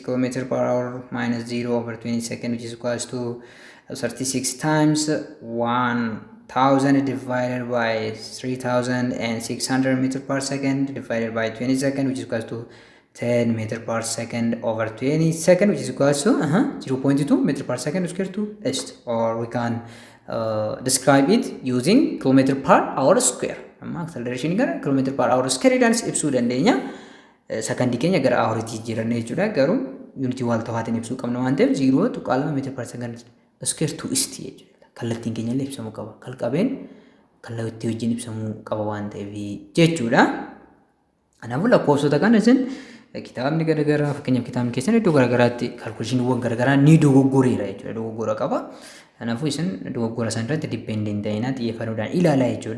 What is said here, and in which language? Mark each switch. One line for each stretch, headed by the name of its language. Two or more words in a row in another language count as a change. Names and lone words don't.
English: km per hour minus 0 over 20 seconds, which is equals to 36 times 1000 divided by 3600 meter per second divided by 20 seconds, which is equals to 10 meter per second over 20 seconds, which is equals to 0.2 meter per second square to s, or we can describe it using kilometer per hour square.
Oromo: Amma acceleration gara
English: kilometer per hour square
Oromo: dhaan ibsuu dandeenya. Sakandii keenya gara awuriitti jijjiirannee jechuudha. Garuu yuunitii wal ta'aatiin ibsuu qabna waan ta'eef 0.2
English: meter per second square
Oromo: to ist jechuudha. Kallattiin keenya illee ibsamuu qaba. Kalqabeen kallattii wajjin ibsamuu qaba waan ta'eef jechuudha. Kanaafuu lakkoofsota kana isin kitaabni garagaraa fakkeenyaaf kitaabni keessan iddoo garagaraatti kalkuleeshiniiwwan garagaraa ni dogoggoreera jechuudha. Dogoggora qaba. Kanaafuu isin dogoggora san irratti dippeendent ta'inaa xiyyeeffannoodhaan ilaalaa jechuudha.